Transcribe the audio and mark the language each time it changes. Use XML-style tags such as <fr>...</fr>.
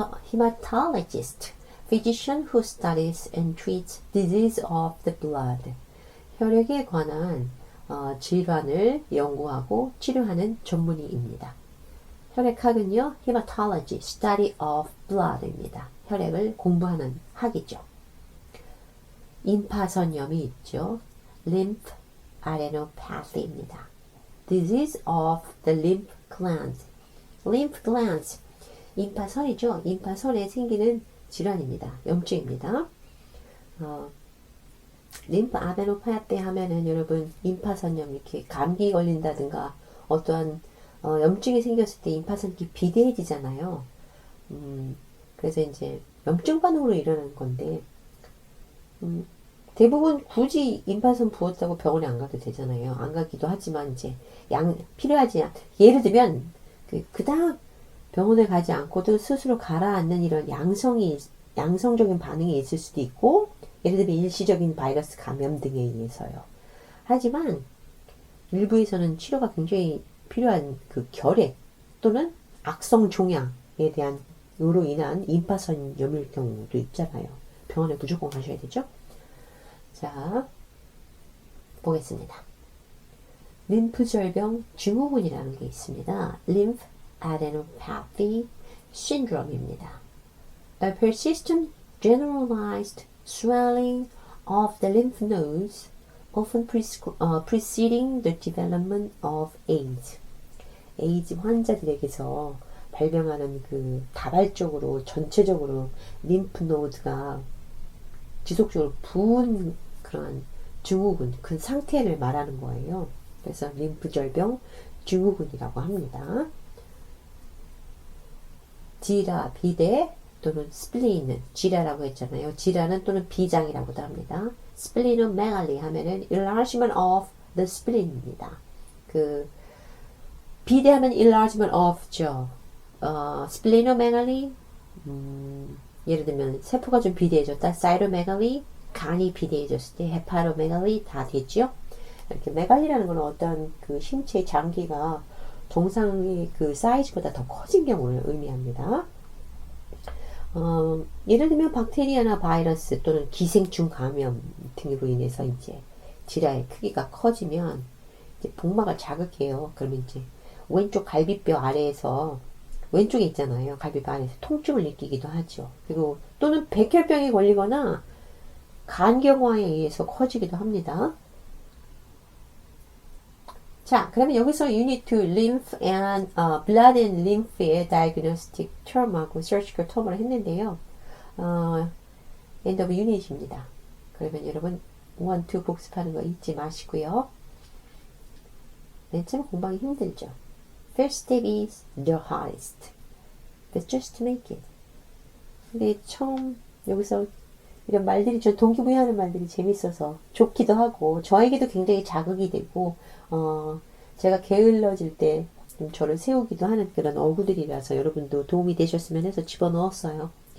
<en>Hematologist, physician who studies and treats disease of the blood.</en> <ko>혈액에 관한 질환을 연구하고 치료하는 전문의입니다. 혈액학은요,</ko> <en>hematology, study of blood입니다.</en> <ko>혈액을 공부하는 학이죠. 임파선염이 있죠.</ko> <en>lymph adenopathy입니다. disease of the lymph glands. lymph glands,</en> <ko>임파선이죠. 임파선에 생기는 질환입니다. 염증입니다. lymph adenopathy 하면은 여러분 임파선염, 이렇게 감기 걸린다든가 어떠한 염증이 생겼을 때 임파선이 비대해지잖아요. 그래서 이제 염증 반응으로 일어나는 건데, 대부분 굳이 임파선 부었다고 병원에 안 가도 되잖아요. 안 가기도 하지만 이제 필요하지 않. 예를 들면 그닥 병원에 가지 않고도 스스로 가라앉는 이런 양성이 양성적인 반응이 있을 수도 있고, 예를 들면 일시적인 바이러스 감염 등에 의해서요. 하지만 일부에서는 치료가 굉장히 필요한 그 결핵 또는 악성 종양에 대한 요로 인한 임파선염일 경우도 있잖아요. 병원에 무조건 가셔야 되죠. 자, 보겠습니다. 림프절병 증후군이라는 게 있습니다.</ko> <en>Lymph adenopathy syndrome입니다. A persistent generalized swelling of the lymph nodes often preceding the development of AIDS.</en> <ko>에이즈 환자들에게서 발병하는 그 다발적으로 전체적으로 림프 노드가 지속적으로 부은 그런 증후군, 그 상태를 말하는 거예요. 그래서 림프절병 증후군이라고 합니다. 지라, 비대 또는 스플리는 지라라고 했잖아요. 지라는 또는 비장이라고도 합니다. 스플리노메갈리 하면은</ko> <en>enlargement of the splen입니다.</en> <ko>그 비대하면</ko> <en>enlargement of</en> <ko>죠. 스플리노메갈리 예를 들면 세포가 좀 비대해졌다. 사이토메갈리 간이 비대해졌을 때 헤파로메갈리 다 되죠. 이렇게 메갈리라는 건 어떤 그 신체 장기가 정상의 그 사이즈보다 더 커진 경우를 의미합니다. 예를 들면 박테리아나 바이러스 또는 기생충 감염 등으로 인해서 이제 지라의 크기가 커지면 이제 복막을 자극해요. 그러면 이제 왼쪽 갈비뼈 아래에서 왼쪽에 있잖아요. 갈비뼈 안에서 통증을 느끼기도 하죠. 그리고 또는 백혈병에 걸리거나 간경화에 의해서 커지기도 합니다. 자, 그러면 여기서</ko> <en>Unit 2 Lymph and Blood and Lymph의 Diagnostic Term하고 Surgical Term을 했는데요. End of Unit입니다.</en> <ko>그러면 여러분 1, 2 복습하는 거 잊지 마시고요. 맨 처음 공부하기 힘들죠.</ko> <en>First step is the hardest. But just make it.</en> <ko>근데 처음 여기서 이런 말들이 저 동기부여하는 말들이 재밌어서 좋기도 하고 저에게도 굉장히 자극이 되고 제가 게을러질 때 좀 저를 세우기도 하는 그런 어구들이라서 여러분도 도움이 되셨으면 해서 집어넣었어요.</ko>